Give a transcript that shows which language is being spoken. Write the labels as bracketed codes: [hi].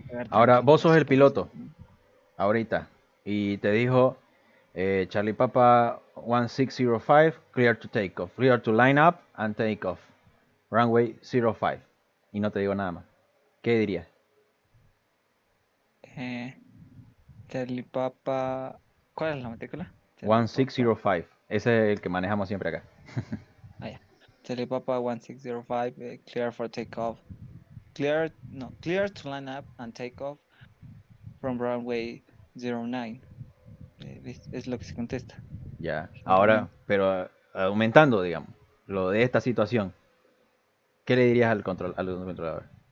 [es] Ahora, vos sos el piloto, ahorita, y te dijo [en] Charlie Papa 1605, clear to take off, clear to line up and take off. Runway 05. [es] y no te digo nada más. ¿Qué dirías? Charlie Papa. ¿Cuál es la matrícula? 1605. Ese es el que manejamos siempre acá. [en] Yeah. Charlie Papa 1605, clear for takeoff. Clear to line up and take off from runway 09. [es] Es lo que se contesta. Ya, ahora, pero aumentando, digamos, lo de esta situación, ¿qué le dirías al controlador?